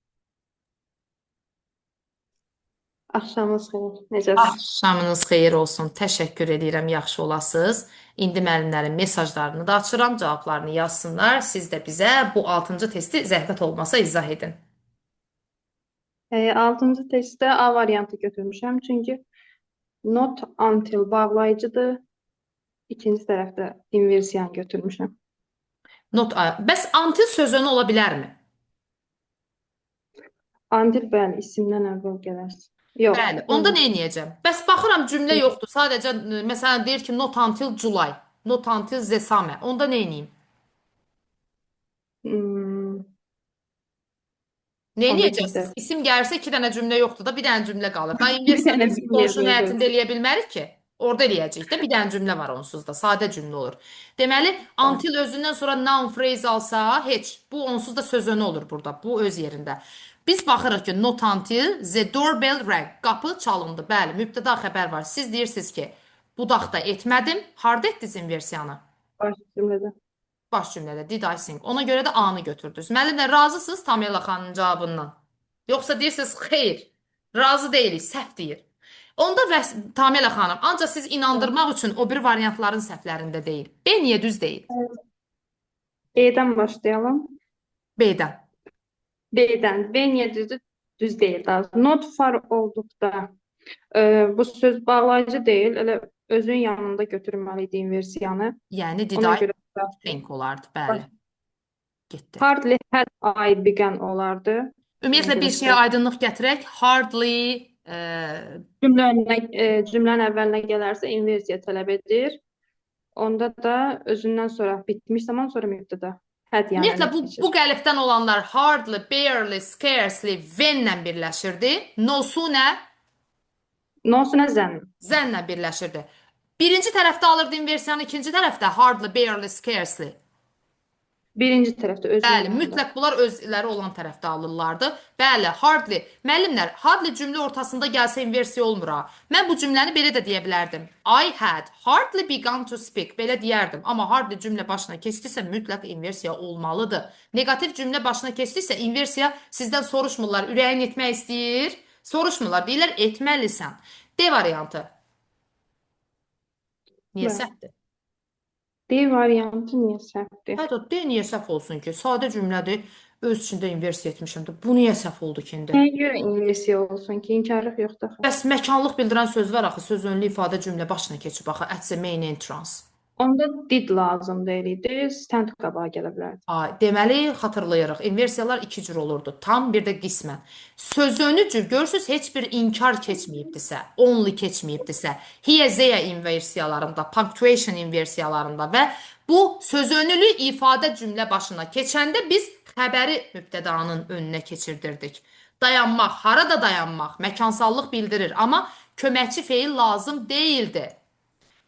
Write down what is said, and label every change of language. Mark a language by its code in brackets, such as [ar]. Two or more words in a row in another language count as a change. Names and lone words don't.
[az] Axşamınız xeyir. Necəsiz? Axşamınız xeyir olsun. Təşəkkür edirəm, yaxşı olasınız. İndi müəllimlərin mesajlarını da açıram, cavablarını yazsınlar. Siz də bizə bu 6-cı testi zəhmət olmasa izah edin. 6-cı testdə A variantı götürmüşəm. Çünki [en] not until [az] bağlayıcıdır. İkinci tərəfdə inversiyanı götürmüşəm. Bəs until sözünü ola bilərmi? Until bəli, isimdən əvvəl gələr. Yox. Bəli, onda nə edəcəm? Bəs baxıram cümlə yoxdur. Sadəcə məsələn deyir ki [en] not until July, not until the summer. [az] Onda nə edeyim? Nə Onda edəcəksiniz? gedər. İsim gəlirsə 2 dənə cümlə yoxdur da bir dənə cümlə qalır. Da Bir inversiyanı dənə biz cümlə qonşunun yazılır. həyətində eləyə bilmərik ki. Orada eləyəcəyik də bir dənə cümlə var onsuz da. Sadə cümlə olur. Deməli, until özündən sonra [en] noun phrase [az] alsa, heç. Bu onsuz da söz önü olur burada. Bu öz yerində. Biz baxırıq ki, [en] not until the doorbell rang. [az] Qapı çalındı. Bəli, mübtəda xəbər var. Siz deyirsiniz ki, budaqda etmədim. Harda etdiniz inversiyanı? Baş cümlədə. [en] Baş cümlədə did I sing. [az] Ona görə də A-nı götürdünüz. Müəllimlər razısınız Tamela xanımın cavabından? Yoxsa deyirsiniz xeyr, razı deyilik, səhv deyir. Onda Tamela xanım, ancaq siz inandırmaq üçün o bir variantların səhvlərində deyil. B niyə düz deyil? B-dən başlayalım. B-dən. B-dən. B niyə düzdür? Düz deyil. Daha. [en] Not far [az] olduqda bu söz bağlayıcı deyil. Elə özün yanında götürməli idi inversiyanı. Yəni did Ona I görə think olardı, bəli. Getdi. [en] hardly had I begun olardı. [az] Ümumiyyətlə bir şeyə aydınlıq gətirək. Hardly Cümlənin əvvəlinə gələrsə inversiya tələb edir. Onda da özündən sonra bitmiş zaman sonra mübtəda. Had yəni ümumiyyətlə önə keçir. bu qəlibdən olanlar [en] hardly, barely, scarcely, when-lə [az] birləşirdi. No-su nə? No-suna zənn. Zənlə birləşirdi. Birinci tərəfdə alırdı inversiyanı, ikinci tərəfdə [en] hardly, barely, scarcely. [az] Birinci tərəfdə özünün Bəli, yanında. mütləq bunlar özləri olan tərəfdə alırlardı. Bəli, hardly. Müəllimlər, hardly cümlə ortasında gəlsə inversiya olmur ha. Mən bu cümləni belə də deyə bilərdim. [en] I had hardly begun to speak. [az] Belə deyərdim. Amma hardly cümlə başına keçdisə mütləq inversiya olmalıdır. Negativ cümlə başına keçdisə inversiya sizdən soruşmurlar. Ürəyin etmək istəyir? Soruşmurlar. Deyirlər etməlisən. D variantı. Niyə Bəli. səhvdir? D variantı niyə səhvdir? Hətta D niyə səhv olsun ki? Sadə cümlədir. Öz içində inversiya etmişəm də. Bu niyə səhv oldu ki indi? Nəyə görə inversiya olsun ki? İnkarlıq yoxdur axı. Bəs məkanlıq bildirən söz var axı, söz önlü ifadə cümlə başına keçib axı. [en] At the main entrance. [az] Onda did lazım deyildi. Stand qabağa gələ bilərdi. Deməli, xatırlayırıq. İnversiyalar iki cür olurdu. Tam bir də qismən. Söz önü cür görürsüz heç bir inkar keçməyibdisə, only keçməyibdisə, [en] here, there [az] inversiyalarında, punctuation inversiyalarında və bu söz önlü ifadə cümlə başına keçəndə biz xəbəri mübtədanın önünə keçirdirdik. Dayanmaq, harada dayanmaq, məkansallıq bildirir, amma köməkçi feil lazım deyildi.